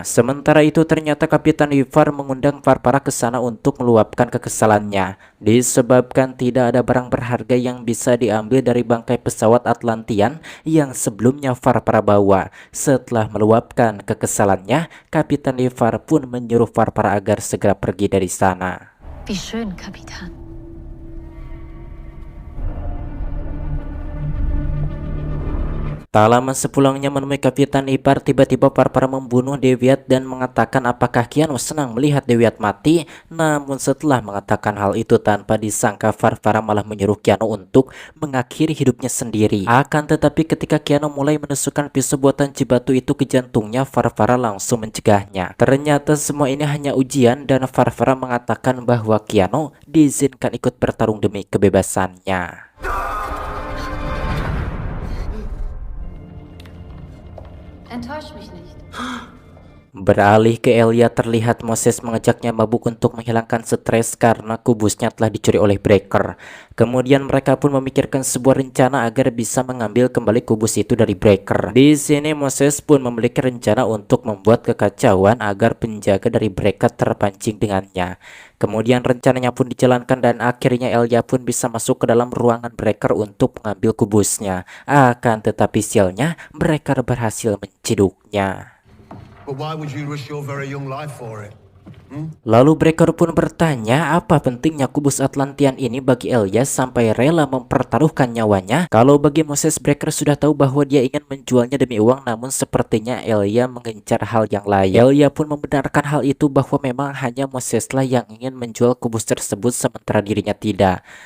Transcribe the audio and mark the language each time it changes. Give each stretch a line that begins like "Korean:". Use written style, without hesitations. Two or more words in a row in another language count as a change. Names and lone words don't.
Indonesian: Sementara itu ternyata Kapitan Ivar mengundang Farfara ke sana untuk meluapkan kekesalannya disebabkan tidak ada barang berharga yang bisa diambil dari bangkai pesawat Atlantian yang sebelumnya Farfara bawa. Setelah meluapkan kekesalannya, Kapitan Ivar pun menyuruh Farfara agar segera pergi dari sana.
German: Wie schön, Kapitän.
Indonesian: Tak lama sepulangnya menemui Kapitan Ivar, tiba-tiba Farfara membunuh Dewiat dan mengatakan apakah Keanu senang melihat Dewiat mati. Namun setelah mengatakan hal itu tanpa disangka Farfara malah menyuruh Keanu untuk mengakhiri hidupnya sendiri. Akan tetapi ketika Keanu mulai menusukkan pisau buatan Cibatu itu ke jantungnya, Farfara langsung mencegahnya. Ternyata semua ini hanya ujian dan Farfara mengatakan bahwa Keanu diizinkan ikut bertarung demi kebebasannya.
German: Enttäusch mich nicht.
Indonesian: Beralih ke Elia, terlihat Moses mengajaknya mabuk untuk menghilangkan stres karena kubusnya telah dicuri oleh Breaker. Kemudian mereka pun memikirkan sebuah rencana agar bisa mengambil kembali kubus itu dari Breaker. Di sini Moses pun memiliki rencana untuk membuat kekacauan agar penjaga dari Breaker terpancing dengannya. Kemudian rencananya pun dijalankan dan akhirnya Elia pun bisa masuk ke dalam ruangan Breaker untuk mengambil kubusnya. Akan tetapi sialnya Breaker berhasil menciduknya.
English: But why would you risk your very young life for it?
Indonesian: Lalu Breaker pun bertanya apa pentingnya kubus Atlantian ini bagi Elia sampai rela mempertaruhkan nyawanya. Kalau bagi Moses, Breaker sudah tahu bahwa dia ingin menjualnya demi uang, namun sepertinya Elia mengincar hal yang lain. Elia pun membenarkan hal itu bahwa memang hanya Moseslah yang ingin menjual kubus tersebut sementara dirinya tidak.